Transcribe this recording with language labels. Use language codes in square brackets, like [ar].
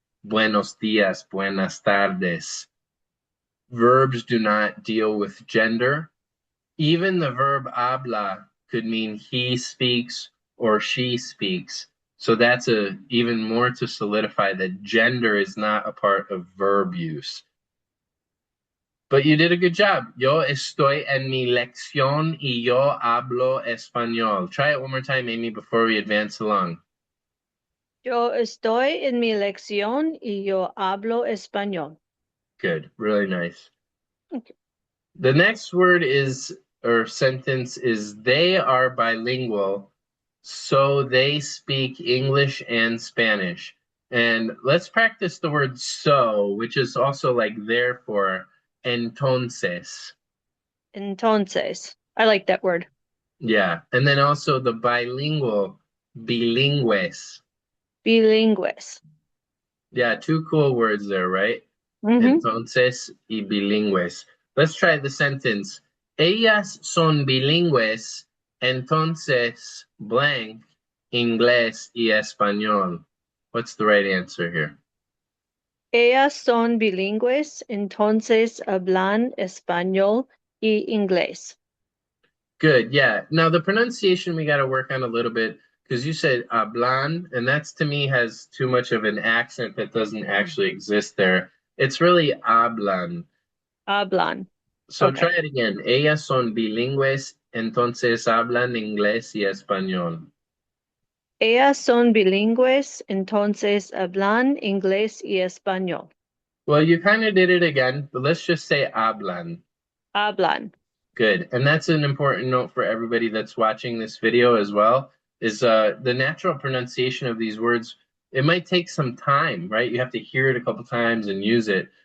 [es] Buenos dias, buenas tardes. [en] Verbs do not deal with gender. Even the verb habla could mean he speaks or she speaks. So that's even more to solidify that gender is not a part of verb use. But you did a good job. [es] Yo estoy en mi lección y yo hablo español. [en] Try it one more time, Amy, before we advance along. [es] Yo estoy en mi lección y yo hablo español. [en] Good, really nice. Okay. The next word is, or sentence is, they are bilingual, so they speak English and Spanish. And let's practice the word so, which is also like therefore, entonces. Entonces, I like that word. Yeah. And then also the bilingual, bilingües. [es] Bilingües. [en] Yeah, two cool words there, right? Mm-hmm. [es] Entonces y bilingües. [en] Let's try the sentence. [es] Ellas son bilingües, entonces blank, inglés y español. [en] What's the right answer here? [es] Ellas son bilingües, entonces hablan español y inglés. [en] Good, yeah. Now the pronunciation we got to work on a little bit because you said hablan, and that's to me has too much of an accent that doesn't actually exist there. It's really hablan. [es] Hablan. [en] So try Okay. it again. [es] Ellas son bilingües, entonces hablan inglés y español. Ellas son bilingües, entonces hablan inglés y español. [en] Well, you kind of did it again, but let's just say hablan. [es] Hablan. [en] Good. And that's an important note for everybody that's watching this video as well, is the natural pronunciation of these words. It might take some time, right? You have to hear it a couple times and use it.